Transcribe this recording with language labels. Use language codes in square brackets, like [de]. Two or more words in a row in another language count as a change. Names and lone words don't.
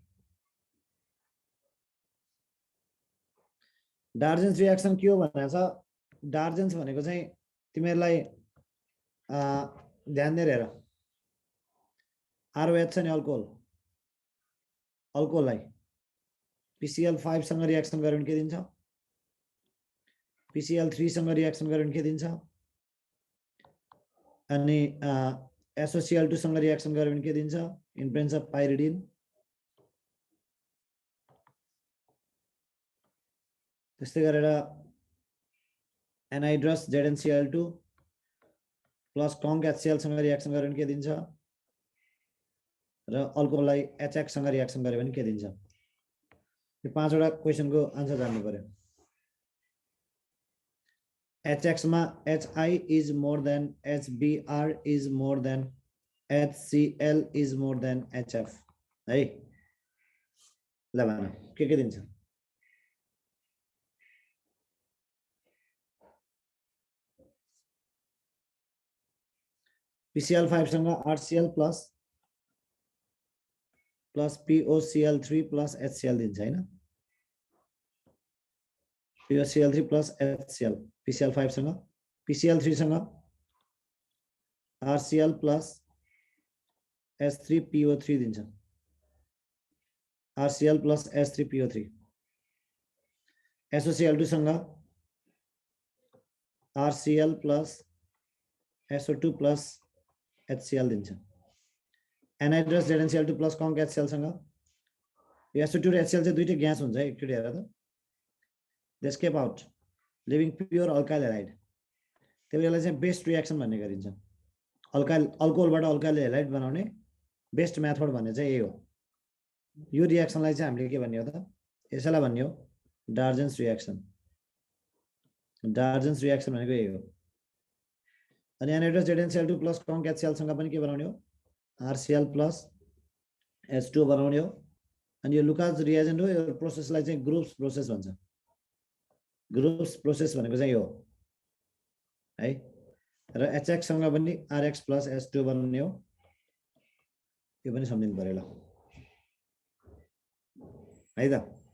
[ne] डार्जेन्स रिएक्सन के हो भनेको छ डार्जेन्स भनेको चाहिँ तिमीहरुलाई ध्यान दिएर हेर ROH छ नि अल्कोहललाई PCl5 सँग रिएक्सन गर्यो भने के दिन्छ PCl3 सँग रिएक्सन गर्यो भने के दिन्छ अनि SOCl2 सँग रिएक्सन गर्यो भने के दिन्छ [en] in presence of pyridine [ne] त्यस्तै गरेर [en] anhydrous ZnCl2 plus conc HCl [ne] सँग रिएक्सन गर्यो भने के दिन्छ र अल्कोहललाई HX सँग रिएक्सन गर्यो भने के दिन्छ यो पाँचवटा क्वेशनको आन्सर जान्नु पर्यो [en] HX मा HI is more than HBr is more than HCl is more than HF [ne] है ल भन के दिन्छ PCl5 सँग RCl प्लस POCl3 प्लस HCl दिन्छ हैन POCl3 प्लस HCl PCl5 सँग PCl3 सँग RCl प्लस H3PO3 दिन्छ RCl प्लस H3PO3 SOCl2 सँग RCl प्लस SO2 प्लस HCl दिन्छ [en] anhydrous ZnCl2 plus conc HCl [ne] सँग SO2 र HCl चाहिँ दुईटै ग्यास हुन्छ है एकचोटी हेर त [en] they escape out leaving pure alkyl halide [ne] त्यही बेला चाहिँ [en] best reaction [ne] भन्ने गरिन्छ अल्कोहलबाट [en] alkyl halide [ne] बनाउने [en] best method [ne] भन्ने चाहिँ यही हो यो रिएक्सनलाई चाहिँ हामीले के भन्ने हो त यसैलाई भन्ने हो डार्जेन्स रिएक्सन भनेको यही हो अनि [en] anhydrous ZnCl2 plus conc HCl [ne] सँग पनि के बनाउने हो RCl प्लस H2 बनाउने हो अनि यो लुकास रिएजेन्ट हो यो प्रोसेसलाई चाहिँ ग्रुप्स प्रोसेस भन्छ ग्रुप्स प्रोसेस भनेको चाहिँ यो है र HX सँग पनि RX प्लस H2 बनाउने हो यो पनि सम्झिनु पर्यो ल है त